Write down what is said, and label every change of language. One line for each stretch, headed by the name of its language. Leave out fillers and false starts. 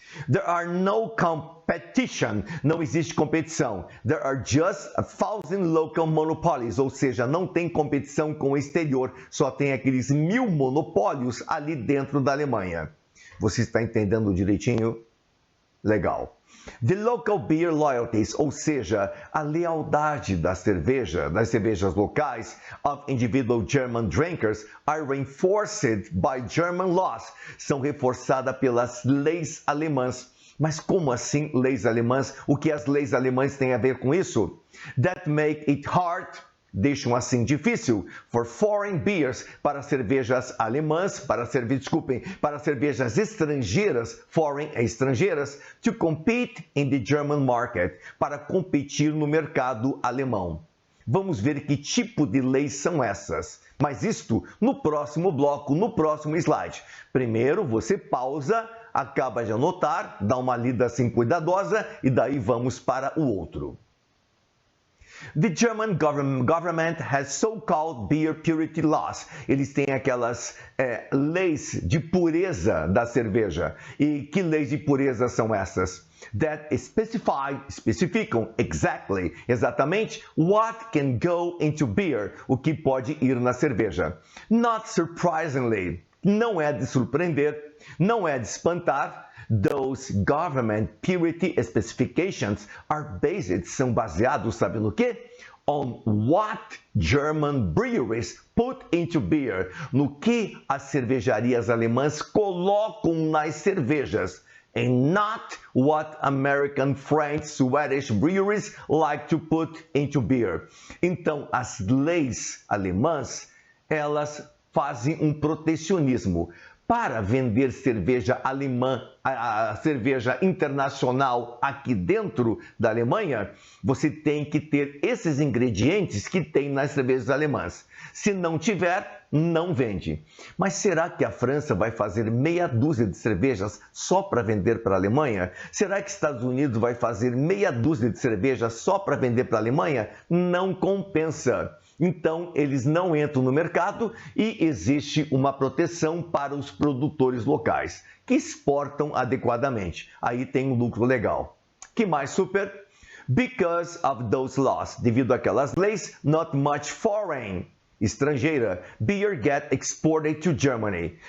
English: There are no competition.
Portuguese: Não existe competição.
English: There are just 1,000 local monopolies.
Portuguese: Ou seja, não tem competição com o exterior. Só tem aqueles 1000 monopólios ali dentro da Alemanha. Você está entendendo direitinho? Legal.
English: The local beer loyalties,
Portuguese: ou seja, a lealdade das cervejas locais
English: of individual German drinkers are reinforced by German laws,
Portuguese: são reforçadas pelas leis alemãs. Mas como assim leis alemãs? O que as leis alemãs têm a ver com isso?
English: That make it hard,
Portuguese: deixam assim difícil,
English: for foreign beers,
Portuguese: para cervejas alemãs, para cervejas estrangeiras, foreign é estrangeiras,
English: to compete in the German market,
Portuguese: para competir no mercado alemão. Vamos ver que tipo de leis são essas. Mas isto no próximo bloco, no próximo slide. Primeiro você pausa, acaba de anotar, dá uma lida assim cuidadosa e daí vamos para o outro.
English: The German government has so-called beer purity laws.
Portuguese: Eles têm aquelas leis de pureza da cerveja. E que leis de pureza são essas?
English: That especificam exatamente what can go into beer,
Portuguese: o que pode ir na cerveja.
English: Not surprisingly,
Portuguese: não é de surpreender, não é de espantar.
English: Those government purity specifications are based,
Portuguese: são baseados, sabe no quê?
English: On what German breweries put into beer,
Portuguese: no que as cervejarias alemãs colocam nas cervejas,
English: and not what American, French, Swedish breweries like to put into beer.
Portuguese: Então, as leis alemãs, elas fazem um protecionismo Para vender cerveja alemã, a cerveja internacional aqui dentro da Alemanha, você tem que ter esses ingredientes que tem nas cervejas alemãs. Se não tiver, não vende. Mas será que a França vai fazer meia dúzia de cervejas só para vender para a Alemanha? Será que Estados Unidos vai fazer meia dúzia de cervejas só para vender para a Alemanha? Não compensa. Então, eles não entram no mercado e existe uma proteção para os produtores locais, que exportam adequadamente. Aí tem um lucro legal. Que mais, super?
English: Because of those laws,
Portuguese: devido àquelas leis,
English: not much foreign, estrangeira, beer get exported to Germany.